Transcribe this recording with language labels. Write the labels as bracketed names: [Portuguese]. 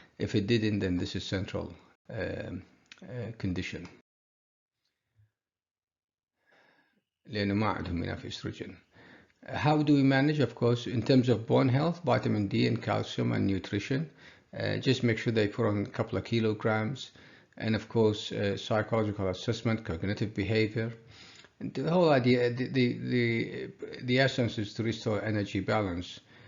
[English] If it didn't, then this is central condition. [Arabic] لأنه ما عندهم [English] enough estrogen. How do we manage? Of course, in terms of bone health, vitamin D and calcium and nutrition. Just make sure they put on a couple of kilograms. And of course, psychological assessment, cognitive behavior. And the whole idea, the essence is to restore energy balance.